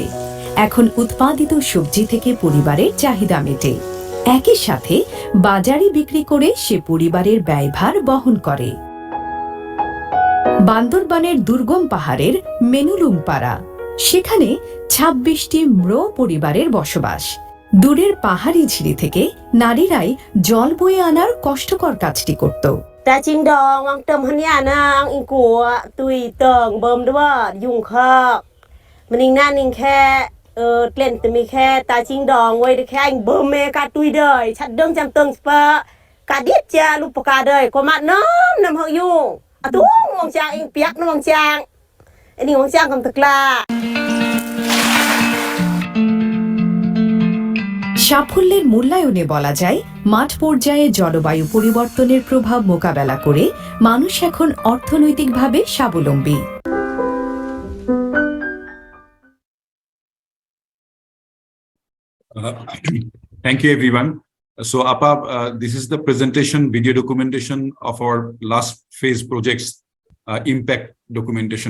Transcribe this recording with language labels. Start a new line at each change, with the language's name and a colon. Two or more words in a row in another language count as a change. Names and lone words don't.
Bangla: এখন উৎপাদিত সবজি থেকে পরিবারের চাহিদা মেটে, একই সাথে বাজারে বিক্রি করে সে পরিবারের ব্যয়ভার বহন করে। বান্দরবানের দুর্গম পাহাড়ের মেনুলুংপাড়া, সেখানে 26টি ম্রো পরিবারের বসবাস। দূরের পাহাড়ি ঝিরি থেকে নারীরাই জল বয়ে আনার কষ্টকর কাজটি করত।
Mru: Taching dong ang temhania nang ingko tui tong bom dwa yung kha maning na ning khe tlen tmi khe taching dong wei de khe anh bom me ka tui doi chat dong cham tong spa ka dit cha lu pa doi ko mat nom nam ho yung atu ngong chang ing piak ngong chang ani ngong chang kam takla।
Bangla: সাফল্যের মূল্যায়নে বলা যায় মাঠ পর্যায়ে জলবায়ু পরিবর্তনের প্রভাব মোকাবেলা করে মানুষ এখন অর্থনৈতিকভাবে স্বাবলম্বী।
English: Thank you, everyone. So, Apa, this is the presentation video documentation of our last phase projects, impact documentation.